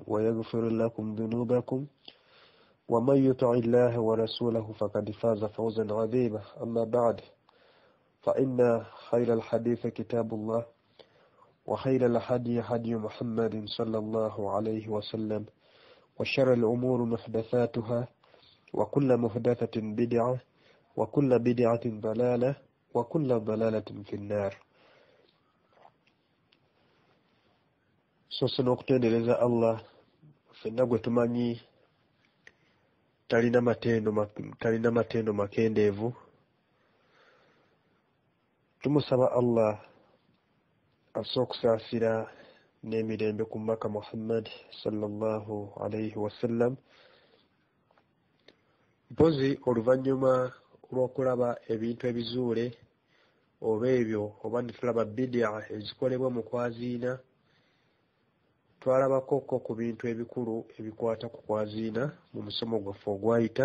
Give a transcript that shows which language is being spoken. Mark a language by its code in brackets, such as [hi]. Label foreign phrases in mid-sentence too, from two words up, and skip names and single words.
[ar] ويغفر لكم ذنوبكم ومن يطع الله ورسوله فقد فاز فوزا عظيما أما بعد فإن خير الحديث كتاب الله وخير الهدي هدي محمد صلى الله عليه وسلم وشر الأمور محدثاتها وكل محدثة بدعة وكل بدعة ضلالة وكل ضلالة في النار. [lg] Soso n'okutendereza Allah ffenna gwe tumanyi talina matendo makendeevu. Tumusaba Allah asobola okusaasira n'emirembe ku Maka Muhammad [ar] صلى الله عليه وسلم. [lg] Mpozi oluvannyuma lw'okulaba ebintu ebizuule oba ebyo oba ne tulaba bidia ezikolebwa mu kwaziina, twalabako ku bintu ebikulu ebikwata ku kwaziina mu musomo gwaffe ogwayita.